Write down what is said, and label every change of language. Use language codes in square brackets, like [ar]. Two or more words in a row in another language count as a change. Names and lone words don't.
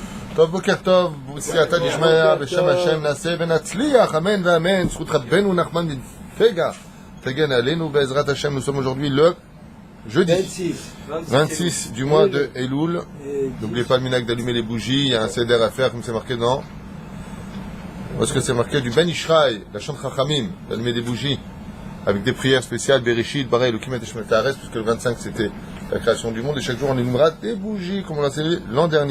[he] טוב, בוקר טוב, סייעתא דשמיא, בשם השם נעשה ונצליח, amen ואמן, זכות רבנו נחמן בן פגה, תגן עלינו בעזרת השם. [fr] Nous sommes aujourd'hui le jeudi 26 du mois de Elul. N'oubliez pas le minag d'allumer les bougies, il y a un seder à faire comme c'est marqué dans... Parce que c'est marqué du Ben Ishraï, la chante Chachamim, d'allumer des bougies avec des prières spéciales, [he] בראשית, ברא אלוקים את שמות הארץ, [fr] puisque le 25 c'était la création du monde, et chaque jour on allumera des bougies, comme on l'a célébré l'an dernier.